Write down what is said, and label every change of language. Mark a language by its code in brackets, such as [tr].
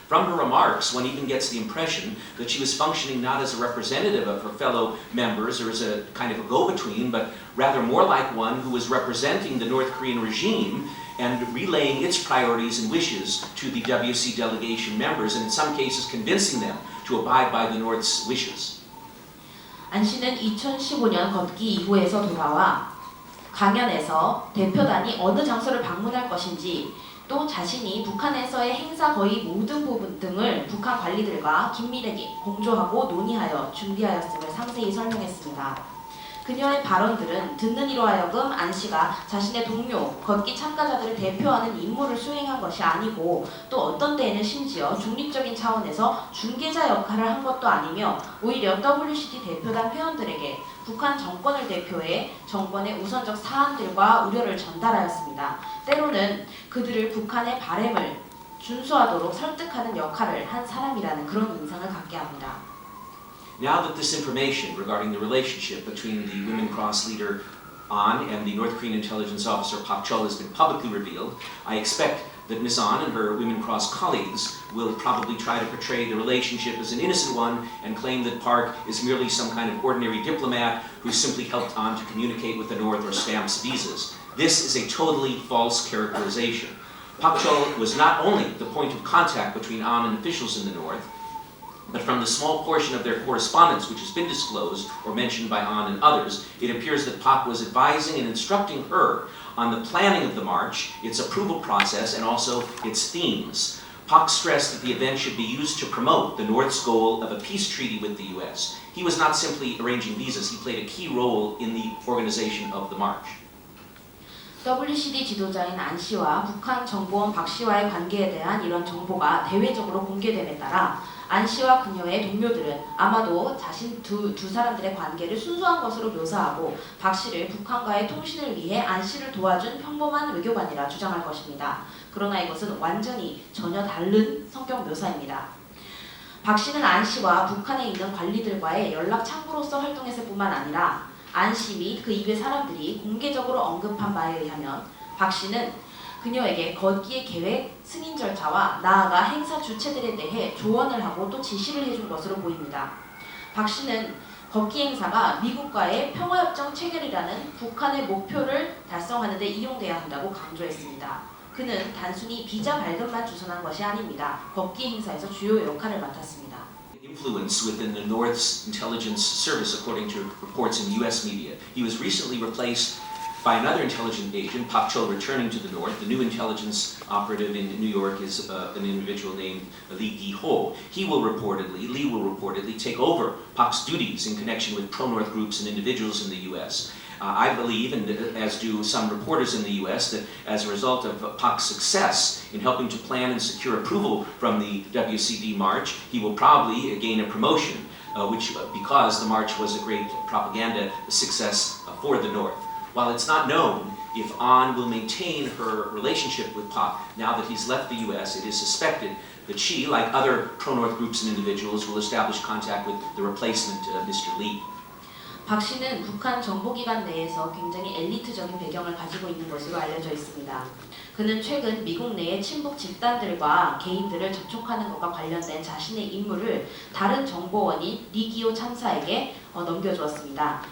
[en] From her remarks, one even gets the impression that she was functioning not as a representative of her fellow members or as a kind of a go-between, but rather more like one who was representing the North Korean regime and relaying its priorities and wishes to the WC delegation members, and in some cases convincing them to abide by the North's wishes. [ko] 안 씨는 2015년 걷기 이후에서 돌아와 강연에서 대표단이 어느 장소를 방문할 것인지 또 자신이 북한에서의 행사 거의 모든 부분 등을 북한 관리들과 긴밀하게 공조하고 논의하여 준비하였음을 상세히 설명했습니다. 그녀의 발언들은 듣는 이로 하여금 안 씨가 자신의 동료, 걷기 참가자들을 대표하는 임무를 수행한 것이 아니고 또 어떤 때에는 심지어 중립적인 차원에서 중개자 역할을 한 것도 아니며 오히려 WCD 대표단 회원들에게 북한 정권을 대표해 정권의 우선적 사안들과 우려를 전달하였습니다. 때로는 그들을 북한의 바램을 준수하도록 설득하는 역할을 한 사람이라는 그런 인상을 갖게 합니다. [en] Now that this information regarding the relationship between the Women Cross leader An and the North Korean intelligence officer Pak Chol has been publicly revealed, I expect that Ms. An and her Women Cross colleagues will probably try to portray the relationship as an innocent one and claim that Park is merely some kind of ordinary diplomat who simply helped An to communicate with the North or stamps visas. This is a totally false characterization. Pak Chol was not only the point of contact between An and officials in the North, but from the small portion of their correspondence which has been disclosed or mentioned by An and others, it appears that Pak was advising and instructing her on the planning of the march, its approval process, and also its themes. Pak stressed that the event should be used to promote the North's goal of a peace treaty with the U.S. He was not simply arranging visas, he played a key role in the organization of the march. [ko] WCD 지도자인 안 씨와 북한 정보원 박 씨와의 관계에 대한 이런 정보가 대외적으로 공개됨에 따라 안 씨와 그녀의 동료들은 아마도 자신 두 사람들의 관계를 순수한 것으로 묘사하고 박 씨를 북한과의 통신을 위해 안 씨를 도와준 평범한 외교관이라 주장할 것입니다. 그러나 이것은 완전히 전혀 다른 성격 묘사입니다. 박 씨는 안 씨와 북한에 있는 관리들과의 연락 창구로서 활동했을 뿐만 아니라 안 씨 및 그 이외 사람들이 공개적으로 언급한 바에 의하면 박 씨는 그녀에게 걷기의 계획, 승인 절차와 나아가 행사 주체들에 대해 조언을 하고 또 지시를 해준 것으로 보입니다. 박 씨는 걷기 행사가 미국과의 평화협정 체결이라는 북한의 목표를 달성하는 데 이용돼야 한다고 강조했습니다. 그는 단순히 비자 발급만 주선한 것이 아닙니다. 걷기 행사에서 주요 역할을 맡았습니다. [en] Influence within the North's intelligence service, according to reports in U.S. media. He was recently replaced by another intelligence agent, Pak Chol, returning to the North. The new intelligence operative in New York is an individual named Lee Gi-ho. Lee will reportedly take over Pak's duties in connection with pro-North groups and individuals in the U.S. I believe, and as do some reporters in the U.S., that as a result of Pak's success in helping to plan and secure approval from the WCD march, he will probably gain a promotion, because the march was a great propaganda success for the North. While it's not known if An will maintain her relationship with Pak now that he's left the U.S., it is suspected that she, like other pro-North groups and individuals, will establish contact with the replacement, Mr. Lee. [ko] 박 씨는 북한 정보기관 내에서 굉장히 엘리트적인 배경을 가지고 있는 것으로 알려져 있습니다. 그는 최근 미국 내의 친북 집단들과 개인들을 접촉하는 것과 관련된 자신의 임무를 다른 정보원인 리기오 참사에게 넘겨주었습니다.